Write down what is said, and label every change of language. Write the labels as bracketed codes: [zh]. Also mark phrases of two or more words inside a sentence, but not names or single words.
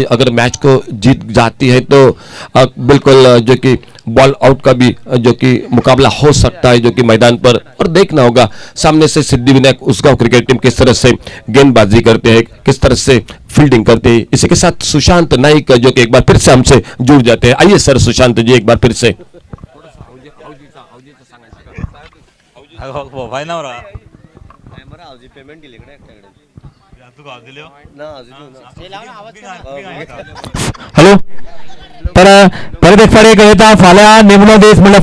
[hi] अगर मैच को जीत जाती है तो बिल्कुल जो कि [en] ball out [hi] का भी जो कि मुकाबला हो सकता है जो कि मैदान पर, और देखना होगा सामने से सिद्धिविनायक उसगांव क्रिकेट टीम किस तरह से गेंदबाजी करते हैं, किस तरह से फील्डिंग करते हैं। इसी के साथ सुशांत नाइक जो कि एक बार फिर से हमसे जुड़ जाते हैं। आइए सर सुशांत जी एक बार फिर से। [kok] हॅलो, तर परत एक फाटी कळता फाल्यां निमणो दीस म्हणल्यार